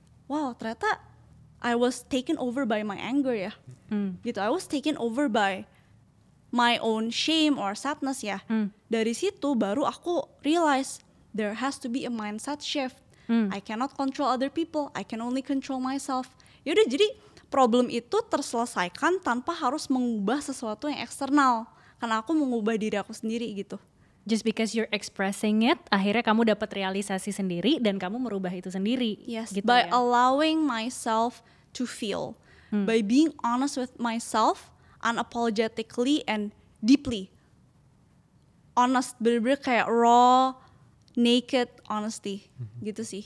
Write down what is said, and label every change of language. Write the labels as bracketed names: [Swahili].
[English] Wow, ternyata I was taken over by my anger ya, gitu. I was taken over by my own shame or sadness ya. [Indonesian] Dari situ baru aku [English] realize there has to be a mindset shift. I cannot control other people, I can only control myself. [Indonesian] Yaudah, jadi problem itu terselesaikan tanpa harus mengubah sesuatu yang eksternal, karena aku mengubah diri aku sendiri gitu. [English] Just because you're expressing it, [Indonesian] akhirnya kamu dapat realisasi sendiri dan kamu merubah itu sendiri. [English] Yes, [Indonesian] gitu [English] by [Indonesian] ya? [English] allowing myself to feel, by being honest with myself, unapologetically and deeply honest, [Indonesian] bener-bener kayak [English] raw, naked honesty, gitu sih.